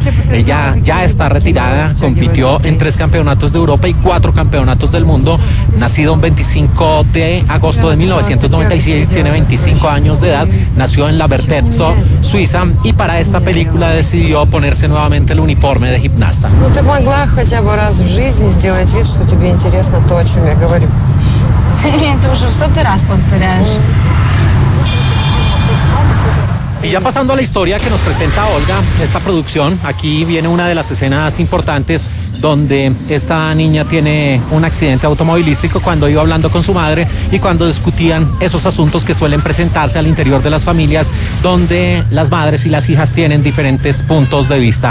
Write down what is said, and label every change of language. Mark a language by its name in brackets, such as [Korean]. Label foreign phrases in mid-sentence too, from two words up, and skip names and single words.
[Spanish] Ella ya está retirada, compitió en 3 campeonatos de Europa y 4 campeonatos del mundo. Nacido el 25 de agosto de 1996, tiene 25 años de edad, nació en La Vertetzo, Suiza, y para esta película decidió ponerse nuevamente el uniforme de gimnasta. [Russian] Ну, ты могла хотя бы раз в жизни сделать вид, что тебе интересно то, о чем я говорю. Ты уже в 100-й раз повторяешь. [Spanish] Y ya pasando a la historia que nos presenta Olga, esta producción, aquí viene una de las escenas importantes donde esta niña tiene un accidente automovilístico cuando iba hablando con su madre y cuando discutían esos asuntos que suelen presentarse al interior de las familias, donde las madres y las hijas tienen diferentes puntos de vista.